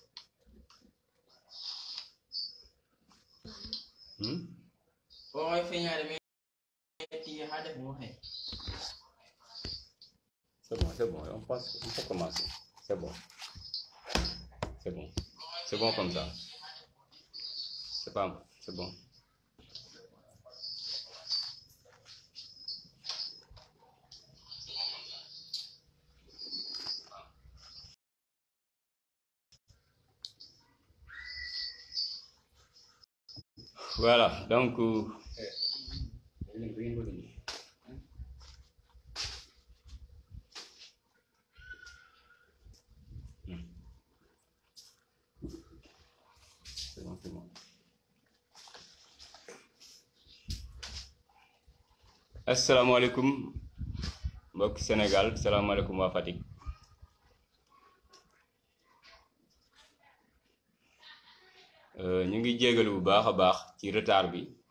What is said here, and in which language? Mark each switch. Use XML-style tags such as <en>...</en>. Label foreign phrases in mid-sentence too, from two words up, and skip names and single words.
<fr>Oh, fenya ada metti ada buah. C'est bon, on peut commencer. C'est bon. C'est bon comme ça. C'est bon. Voilà, donc c'est bon.</fr> <wo>Asalaamaaleykum mbokk Sénégal, asalaamaaleykum waa Fatick. Ñu ngi jégalu bu baax a baax ci retard bi.</wo>